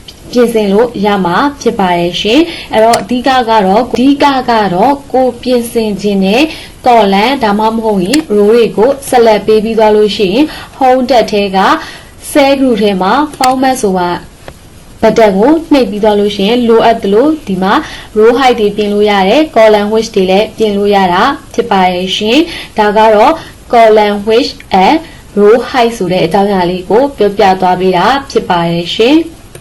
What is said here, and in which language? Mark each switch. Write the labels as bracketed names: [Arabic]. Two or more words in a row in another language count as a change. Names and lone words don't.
[Burmese] ပြင်ဆင်လို့ရမှာဖြစ်ပါတယ်ရှင်အဲ့တော့အဓိကကတော့ကိုပြင်ဆင်ခြင်းနဲ့ကော်လန်ဒါမှမဟုတ်ရင် row တွေကိုဆက်လက်ပေးပြီးသွားလို့ရှိရင် [English] home tab [Burmese] ထဲက [English] cell group [Burmese] ထဲမှာ format ဆိုတာဘတ်တန်ကိုနှိပ်ပြီးသွားလို့ရှိရင်လိုအပ်တယ်လို့ဒီမှာ [English] row height [Burmese] တွေပြင်လို့ရတယ် [English] column width [Burmese] တွေလည်းပြင်လို့ရတာဖြစ်ပါတယ်ရှင်ဒါကတော့ [English] column width and row height [Burmese] ဆိုတဲ့အကြောင်းအရာလေးကိုပြောပြသွားပေးတာဖြစ်ပါတယ်ရှင်